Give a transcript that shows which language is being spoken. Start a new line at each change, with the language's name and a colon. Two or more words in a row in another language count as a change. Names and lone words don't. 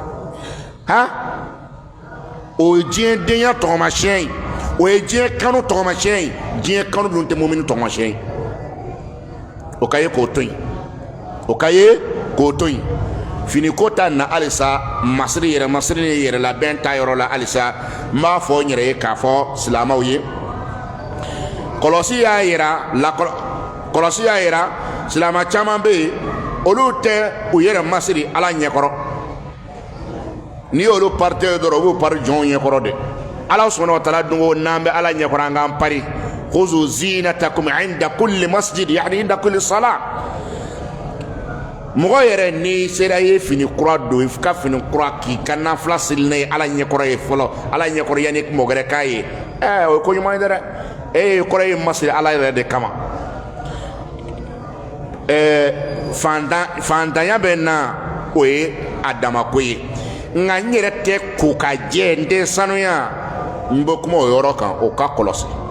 Bambara: o ye diɲɛ denya tɔgɔmasiyɛn ye o ye diɲɛ kanu tɔgɔmasiyɛn ye diɲɛ kanu dun tɛ mumini tɔgɔmasiyɛn ye o ka ye k'o to yen o ka ye k'o to yen finiko ta na halisa masiri ni yɛrɛ labɛn ta yɔrɔ la halisa n b'a fɔ n yɛrɛ ye k'a fɔ silamɛw ye kɔlɔsi y'a yira silamɛ caman bɛ yen olu tɛ u yɛrɛ masiri ala ɲɛkɔrɔ n'i y'olu parite dɔrɔn u b'u pari jɔnw ɲɛkɔrɔ de ala
Arabic: سبحانه وتعالى
Bambara: dun ko n'an bɛ ala ɲɛkɔrɔ an k'an pari
Arabic: خذوا زينتكم عند كل مسجد
Bambara: yani
Arabic: عند كل صلاة
Bambara: mɔgɔ yɛrɛ n'i sera ye fini kura don i ka fini kura k'i ka nafila seli n'a ye ala ɲɛkɔrɔ ye fɔlɔ ala ɲɛkɔrɔ yanni mɔgɔ wɛrɛ k'a ye o ye ko ɲuman ye dɛ kɔrɔ ye masiri ala yɛrɛ de kama fantanya bɛ na o ye a damako ye nka n yɛrɛ tɛ ko ka jɛ n tɛ sanuya n bɛ kuma o yɔrɔ kan o ka kɔlɔsi